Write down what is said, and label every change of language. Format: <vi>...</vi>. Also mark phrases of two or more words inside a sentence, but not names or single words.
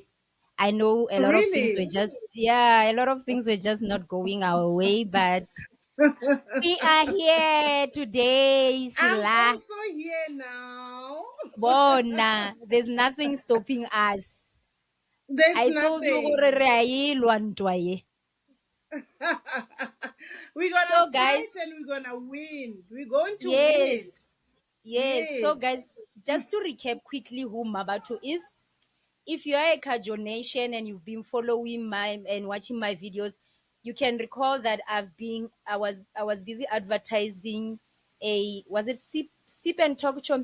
<en>I know a lot of things were Really? just not going our way, but we are here today, I'm Sila. also here now. Bona, there's nothing stopping us. There's I told you gore nothing.</en> <nso>re a ye lwantwa ye.</nso> <en>We're gonna So fight guys, and we're gonna win. We're going to win it. yes, yes. So Yes. guys, just to recap quickly who Mabatu is. If you are a Khadjonation and you've been following my and watching my videos, you can recall that I was busy advertising a, was it sip and talk show</en>